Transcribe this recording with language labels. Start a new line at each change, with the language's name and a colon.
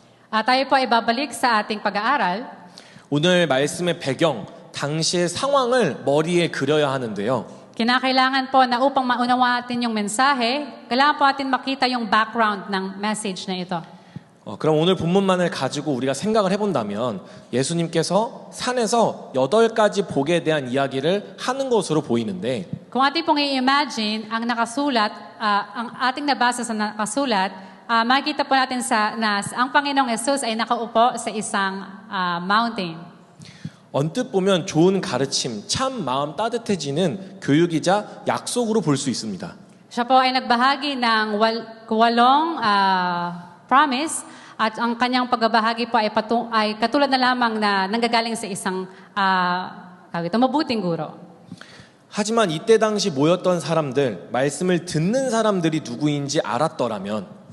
Filipino: Tayo po ay babalik sa ating pag-aaral.
Korean: 오늘 말씀의 배경, 당시의 상황을 머리에 그려야 하는데요.
Filipino: Kinakailangan po na upang maunawaan natin yung mensahe, kailangan po natin makita yung background ng message na ito.
Korean: 그럼 오늘 본문만을 가지고 우리가 생각을 해본다면 예수님께서 산에서 8가지 복에 대한 이야기를 하는 것으로 보이는데
Filipino: Kung ating pong i-imagine ang nakasulat, ang ating nabasa sa nakasulat, makikita po natin na ang Panginoong Jesus ay nakaupo sa isang mountain.
Korean: 언뜻 보면 좋은 가르침, 참 마음 따뜻해지는 교육이자 약속으로 볼 수 있습니다.
Filipino: Siya po ay nagbahagi ng walong promise at ang kanyang pagbabahagi po ay katulad na lamang na nanggagaling sa isang mabuting guro.
Korean: 하지만 이때 당시 모였던 사람들, 말씀을 듣는 사람들이 누구인지 알았더라면